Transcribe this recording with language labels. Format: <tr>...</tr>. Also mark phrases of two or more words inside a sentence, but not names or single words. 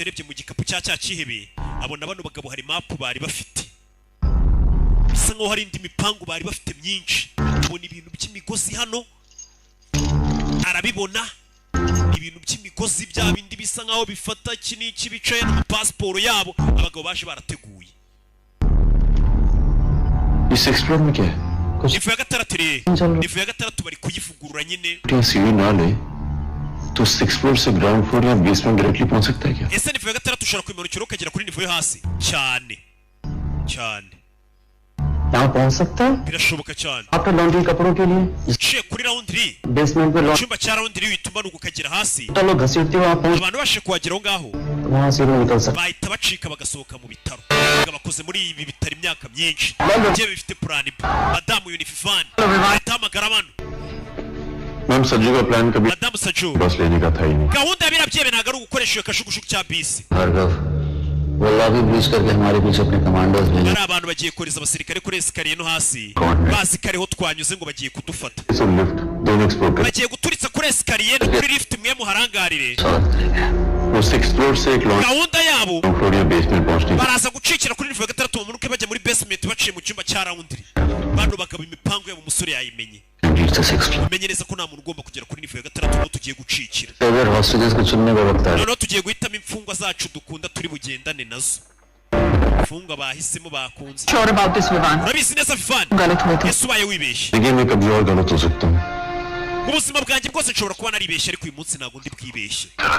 <rw>urebye mu gikapu cya cyihebeye abona bano bagabo hari mapu bari bafite bisa nkaho hari indi mipangu bari bafite myinshi tubona ibintu by'imigozi hano arabibona ibintu by'imigozi bya bindi bisa nkaho bifata iki n'iki bicaye na pasiporo yabo abagabo baje barateguye nifu ya gatandatu bari kuyivugurura nyine</rw> <hi>तो 6 फ्लोर से</hi> <en>ground floor</en> <hi>या</hi> <en>basement directly</en> <hi>पहुंच सकता है क्या</hi> <rw>ese nifu ya gatandatu ushobora kwimanukira ukagera kuri nifu yo hasi cyane cyane</rw> <hi>यहाँ पहुंच सकता है</hi> <rw>birashoboka cyane</rw> <hi>आपका लॉन्ड्री कपड़ों के लिए</hi> <rw>uciye kuri laundry</rw> <hi>बेसमेंट पे</hi> <rw>icyumba cya laundry witumanuka ukagera hasi</rw> <hi>चलो घसीटते वहां पहुंच</hi> <rw>abantu bashe kuhageraho ngaho</rw> <hi>वहां से निकल सकते</hi> <rw>bahita bacika bagasohoka mu bitaro bakoze muri ibi bitaro imyaka myinshi bye bifite</rw> <en>plan B</en> <rw>madamu Unifivani atahamagara abantu</rw> <hi>मैम सज्जू का प्लान कभी</hi> <rw>madamu Saju</rw> <hi>बस लेने का था ही नहीं</hi> <rw>gahunda ya birabyebe ntago ari ugukoresha iyo kashukushuku cya bisi</rw> <hi>भार्गव वो</hi> <en>lobby breach</en> <hi>करके हमारे पीछे अपने कमांडोज भेजे</hi> <rw>ari abantu bagiye koreza abasirikare kuri esikariye no hasi bazi kariho twanyuze ngo bagiye kudufata bagiye guturitsa kuri esikariye no kuri lift mwe muharangarire</rw> <hi>वो 6 फ्लोर से एक</hi> <rw>gahunda yabo</rw> <hi>फ्लोर या बेसमेंट पहुंचने</hi> <rw>baraza gucikira kuri nifu ya gatandatu bamanuke bajya muri basement baciye mu cyumba cya laundry bano bagabo imipango yabo umusore yayimenye umenyereza ko nta muntu ugomba kugera kuri nifu ya gatandatu no tugiye gucikira noneho tugiye guhitamo imfungwa zacu dukunda turi bugendane nazo imfungwa bahisemo bakunze urabizi neza Vivani ese ubaye wibeshye mu buzima bwanjye bwose nshobora kuba naribeshye ariko uyu munsi ntabwo ndi bwibeshye</rw>